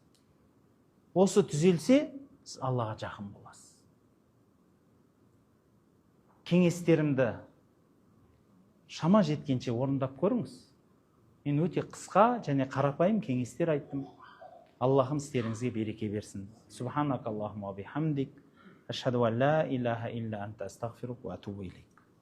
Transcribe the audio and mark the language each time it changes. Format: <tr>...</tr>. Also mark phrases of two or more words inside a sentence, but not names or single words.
<kk>Осы түзелсе, сіз Аллаға жақын боласыз. Кеңестерімді шама жеткенше орындап көріңіз. Мен өте қысқа және қарапайым кеңестер айттым. Аллахым істеріңізге береке берсін.</kk> <ar>سبحانك اللهم وبحمدك أشهد أن لا إله إلا أنت أستغفرك وأتوب إليك.</ar>